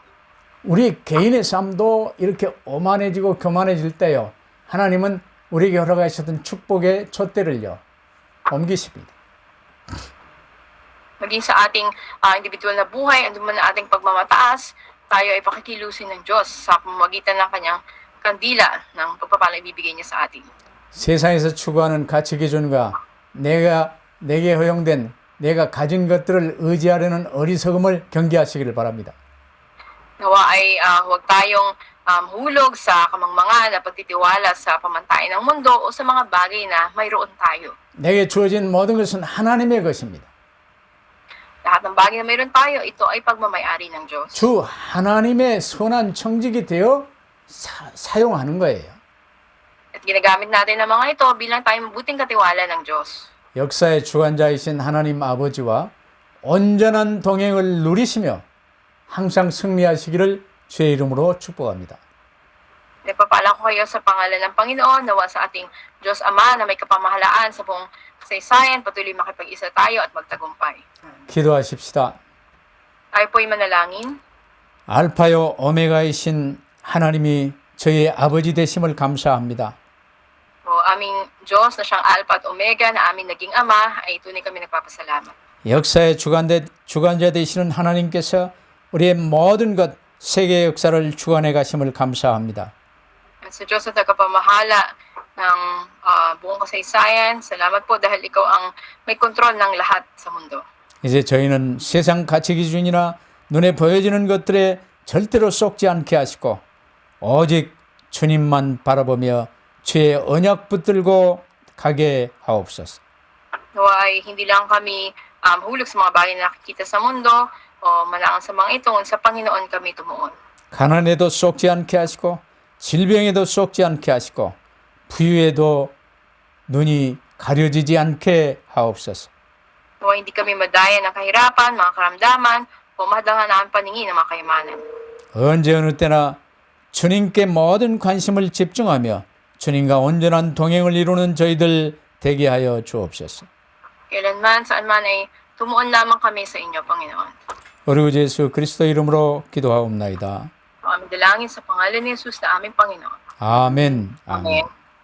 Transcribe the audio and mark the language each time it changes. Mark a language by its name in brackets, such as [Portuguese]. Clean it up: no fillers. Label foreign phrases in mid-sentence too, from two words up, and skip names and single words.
[Korean] 우리 개인의 삶도 이렇게 오만해지고 교만해질 때요. 하나님은 우리에게 허락하셨던 축복의 촛대를요. 옮기십니다. [Filipino] Maging sa ating individual na buhay, anduman na ating pagmamataas, tayo ay pakikilusin ng Diyos sa pamamagitan ng kanyang kandila ng pagpapalang ibibigay niya sa atin. [Korean] 세상에서 추구하는 가치 기준과 내게 허용된 내가 가진 것들을 의지하려는 어리석음을 경계하시기를 바랍니다. [Filipino] Nawa ay huwag tayong hulog sa kamangmangan na pagtitiwala sa pamantayan ng mundo o sa mga bagay na mayroon tayo. [Korean] 내게 주어진 모든 것은 하나님의 것입니다. [Filipino] Lahat ng bagay na mayroon tayo, ito ay pagmamayari ng Diyos. [Korean] 주 하나님의 선한 청직이 되어 사용하는 거예요. [Filipino] At ginagamit natin ang mga ito bilang tayong mabuting katiwala ng Diyos. [Korean] 역사의 주관자이신 하나님 아버지와 온전한 동행을 누리시며 항상 승리하시기를 주의 이름으로 축복합니다. [Filipino] Nagpapala ko kayo sa pangalan ng Panginoon, nawa sa ating Diyos Ama na may kapamahalaan sa buong kasaysayan, patuloy makipag-isa tayo at magtagumpay. [Korean] 기도하십시다. [Filipino] Tayo po'y manalangin. [Korean] 알파요 오메가이신 하나님이 저희 아버지 되심을 감사합니다. [Filipino] O aming Diyos na siyang Alpha at Omega na aming naging Ama, ay tunay kami nagpapasalamat. [Korean] 역사의 주관자 되시는 하나님께서 우리의 모든 것 세계 역사를 주관해 가심을 감사합니다. [Filipino] At sa Diyos na tagapamahala ng buong kasaysayan, salamat po dahil ikaw ang may kontrol ng lahat sa mundo. [Korean] 이제 저희는 세상 가치 기준이나 눈에 보여지는 것들에 절대로 쏙지 않게 하시고 오직 주님만 바라보며 주의 언약 붙들고 가게 하옵소서. [Filipino] Nawa ay hindi lang kami hulog sa mga bagay na nakikita sa mundo o manangan sa mga ito, sa Panginoon kami tumuon. [Korean] 가난에도 쏙지 않게 하시고 질병에도 쏙지 않게 하시고 부유에도 눈이 가려지지 않게 하옵소서. [Filipino] Nawa hindi kami madaya ng kahirapan, mga karamdaman, o mahadlangan ang paningin ng mga kayamanan. [Korean] 언제 어느 때나 주님께 모든 관심을 집중하며 주님과 온전한 동행을 이루는 저희들 되게 하여 주옵소서. [Filipino] Kailanman, saan man ay tumuon lamang kami sa inyo, Panginoon. [Korean] 우리 구 예수 그리스도 이름으로 기도하옵나이다. [Filipino] Ang aming dalangin sa pangalan ni Jesus na aming Panginoon. [Korean] 아멘. 아멘. [Filipino] Amen.